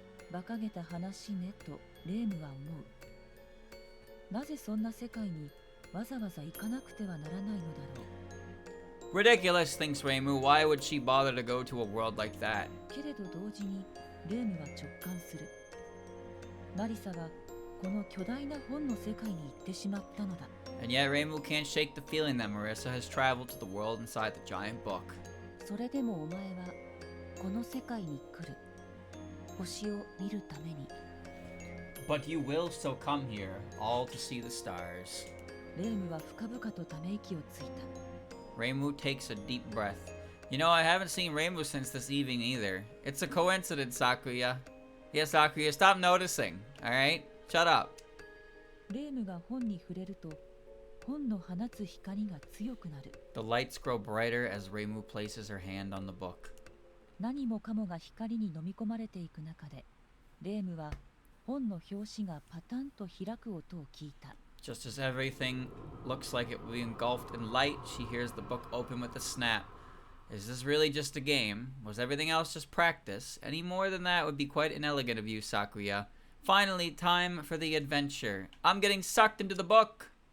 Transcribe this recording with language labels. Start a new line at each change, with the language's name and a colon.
Japanese: 馬鹿げた話ねとレームは思う。なぜそんな世界にわざわざ行かなくてはならないのだろう。
English: Ridiculous, thinks Reimu. Why would she bother to go to a world like that?
Japanese: けれど同時にレームは直感する。マリサはこの巨大な本の世界に行ってしまったのだ。
English: And yet Reimu can't shake the feeling that Marisa has traveled to the world inside the giant book.
Japanese: それでもお前はこの世界に来る。星を見るために。
English: But you will still come here, all to see the stars.
Japanese: レームは深々とため息をついた。
English: Reimu takes a deep breath. You know, I haven't seen Reimu since this evening either. It's a coincidence, Sakuya. Yeah, Sakuya, stop noticing, alright? Shut up.
Japanese: レームが本に触れると、本の放つ光が強くなる。
English: The lights grow brighter as Reimu places her hand on the book.
Japanese: 何もかもが光に飲み込まれていく中で、レームは本の表紙がパタンと開く音を聞いた。
English: Just as everything looks like it will be engulfed in light, she hears the book open with a snap. Is this really just a game? Was everything else just practice? Any more than that would be quite inelegant of you, Sakuya. Finally, time for the adventure. I'm getting sucked into the book.